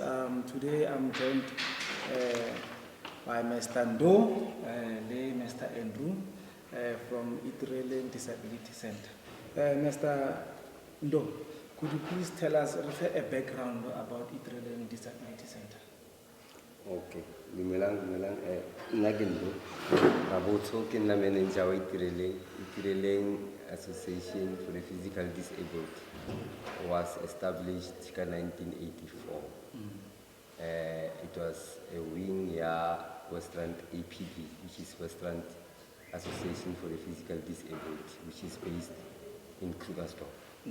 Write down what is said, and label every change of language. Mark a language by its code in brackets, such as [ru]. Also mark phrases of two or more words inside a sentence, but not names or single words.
[en] Today I'm joined by Mr. Ndo and Mr. Andrew from Itireleng Disability Center. Mr. Ndo, could you please tell us a background about Itireleng Disability Center? [tn] Okay, dumelang nna ke Ndo Rabotho ke nna manager wa Itireleng Association for the Physically Disabled. [en] Was established in 1984. It was a wing Western APD, which is Western Association for the Physically Disabled, which is based in Krugersdorp.